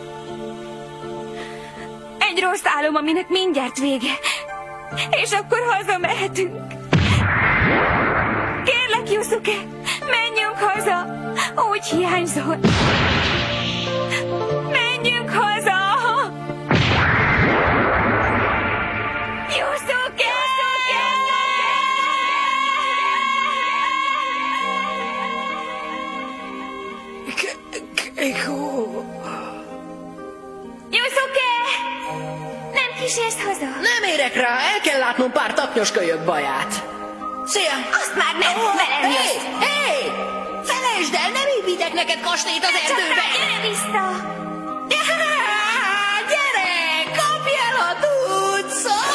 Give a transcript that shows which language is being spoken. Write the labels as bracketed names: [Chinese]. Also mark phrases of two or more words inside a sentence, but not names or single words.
[Hungarian] Egy rossz álom, aminek mindjárt vége. És akkor hazamehetünk. Kérlek, Yusuke, menjünk haza. Úgy hiányzol. Menjünk haza. Yusuke! Keiko! Yusuke! Nem kísérsz haza? Nem érek rá, el kell látnom pár taknyos kölyök baját. Szia! Azt már nem, velem jössz! Hé! Felejtsd el, nem építek neked kastélyt az erdőbe! Gyere vissza! Gyere! Kapj el, ha tudsz!